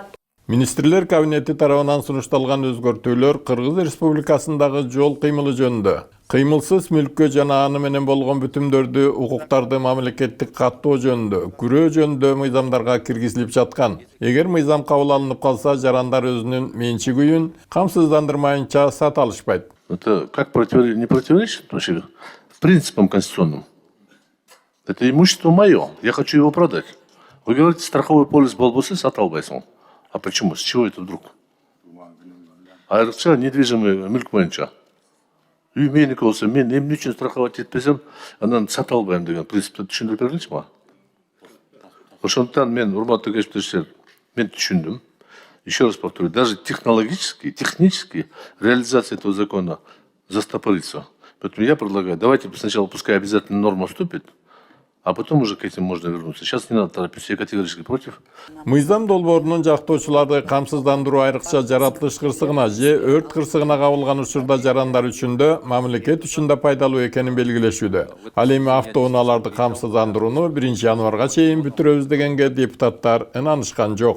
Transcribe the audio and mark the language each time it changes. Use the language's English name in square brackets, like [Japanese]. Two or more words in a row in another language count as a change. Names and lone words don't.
[Kyrgyz] Министрлер кабинети тарабынан сунушталган өзгөртүүлөр Кыргыз Республикасындагы жол кыймылы жөнүндө кыймылсыз мүлккө жана аны менен болгон бүтүмдөрдү, укуктарды мамлекеттик каттоо жөнүндө, күрөө жөнүндө мыйзамдарга киргизилип жаткан. Эгер мыйзам кабыл алынып калса, жарандар өзүнүн менчик үйүн камсыздандырмайынча сата алышпайт. [Russian] Это как не противоречит вообще принципам конституционным? Это имущество мое, я хочу его продать. Вы говорите, страховой полис [Kyrgyz] болбосо сата албайсың. [Russian] А почему? С чего это вдруг? [Kyrgyz] Айрыкча недвижимый мүлк боюнча. Үй меники болсо, мен эмне үчүн страховать этпесем, анан сата албайм деген принципти түшүндүрүп бергилечи мага. Ошондуктан мен, урматтуу кесиптештер, мен түшүндүм. [Russian] Еще раз повторю, даже технически реализация этого закона застопорится. Поэтому я предлагаю, давайте сначала пускай обязательно норма вступит, а потом уже к этим можно вернуться. Сейчас не надо торопиться, я категорически против. [Kyrgyz] Мыйзам долбоорунун жактоочуларды камсыздандыруу айрыкча жаратылыш кырсыгына же өрт кырсыгына кабылган учурда жарандар үчүн да, мамлекет үчүн да пайдалуу экенин белгилешүүдө. Ал эми автоунааларды камсыздандырууну 1-январга чейин бүтүрөбүз дегенге депутаттар ынанышкан жок.